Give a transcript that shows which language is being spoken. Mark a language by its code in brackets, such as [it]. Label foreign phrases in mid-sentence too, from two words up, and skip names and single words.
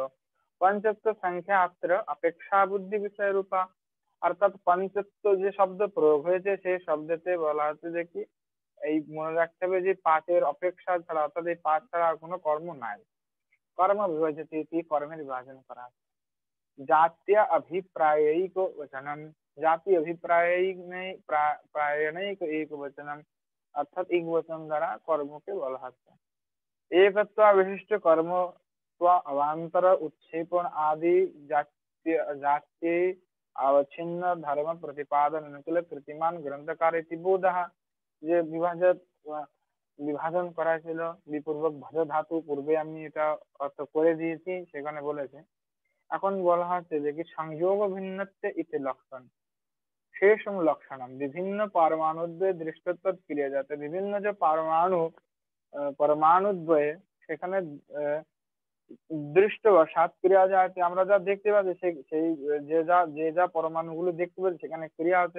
[sa] পঞ্চত্ব সংখ্যা অত্র অপেক্ষা বুদ্ধি বিষয় রূপা, [bn] অর্থাৎ পঞ্চত্ব যে শব্দ প্রয়োগ হয়েছে সেই শব্দতে বলা হচ্ছে যে কি এই মনে রাখতে হবে যে পাঁচের অপেক্ষা ছাড়া, অর্থাৎ এই পাঁচ ছাড়া আর কোনো কর্ম নাই। [sa] কর্ম বিভাজ্যতে ইতি, [bn] কর্মের বিভাজন করা আছে। [sa] जात्य अभिप्रायिक वचनम, জাতি প্রায়ণিক এক বচনম, [bn] অর্থাৎ এক বচন দ্বারা কর্মকে বলা হচ্ছে। [sa] एकत्व विशिष्ट कर्म स्व अवांतर उत्क्षेपण आदि जातीय जातीय अवच्छिन्न धर्म प्रतिपादन अनुकूल कृतिमान ग्रंथकार इति बोधः। [bn] যে বিভাজন করা ছিল বিপূর্বক ভজ ধাতু, পূর্বে আমি এটা অর্থ করে দিয়েছি, সেখানে বলেছে। এখন বলা হচ্ছে যে কি [sa] সংযোগ ভিন্নত্বে ইতি লক্ষণ শেষম লক্ষণম বিভিন্ন পারমাণুদ্বয়ে দৃষ্টত্ব ক্রিয়া, [bn] যাতে বিভিন্ন যে পরমাণু পরমাণুদ্বয়ে সেখানে আহ, দৃষ্ট বা সাত ক্রিয়া যা আছে আমরা যা দেখতে পাচ্ছি সেই সেই যে যা পরমাণুগুলো দেখতে পাচ্ছি সেখানে ক্রিয়া আছে।